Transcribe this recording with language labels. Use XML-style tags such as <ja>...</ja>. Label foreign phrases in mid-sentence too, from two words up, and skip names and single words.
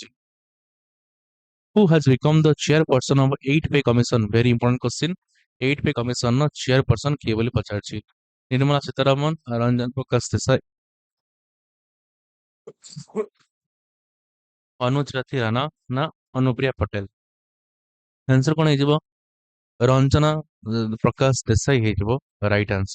<en>Who has become the chairperson of 8 Pay Commission? Very important question।</en> <or>8 Pay Commission ର chairperson କିଏ ବୋଲି ପଚାରିଛି। ନିର୍ମଳା ସୀତାରମଣ ରଞ୍ଜନ ପ୍ରକାଶ ଦେଶାଇ ଅନୁଜ ରାଥି ରାଣା ନା ଅନୁପ୍ରିୟା ପଟେଲ। ଆନ୍ସର କଣ ହେଇଯିବ ରଞ୍ଜନା ପ୍ରକାଶ ଦେଶାଇ ହେଇଯିବ</or> <en>right answer.</en>